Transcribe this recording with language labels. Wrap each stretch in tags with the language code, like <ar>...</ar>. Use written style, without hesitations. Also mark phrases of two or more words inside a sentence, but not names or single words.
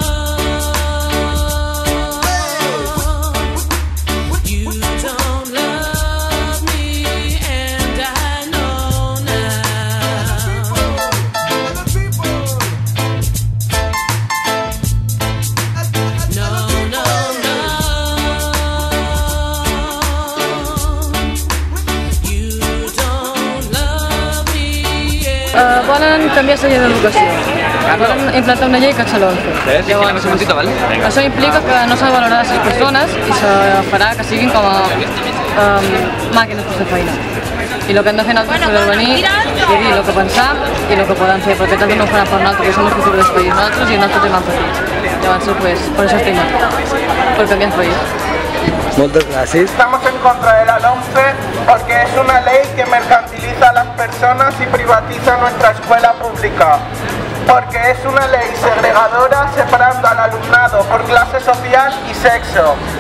<en>You don't love me, and I know now. No, no, no. You don't love me.</en> <ca>Volen canviar la llei d'educació. Volen implantar una llei que és l'11. Llavors, això implica que no s'ha de valorar les persones i se farà que siguin com a màquines per fer feina. I el que hem de fer nosaltres és venir i dir el que pensam i el que podem fer, perquè també no ho faran per nosaltres, que som el futur del país nosaltres i nosaltres tenim petits. Llavors, pues, per això estem aquí, per canviar el país.</ca> <es>Muchas gracias. Estamos en contra de la LOMCE porque es una ley que mercantiliza a las personas y privatiza nuestra escuela pública. Porque es una ley segregadora separando al alumnado por clase social y sexo.</es>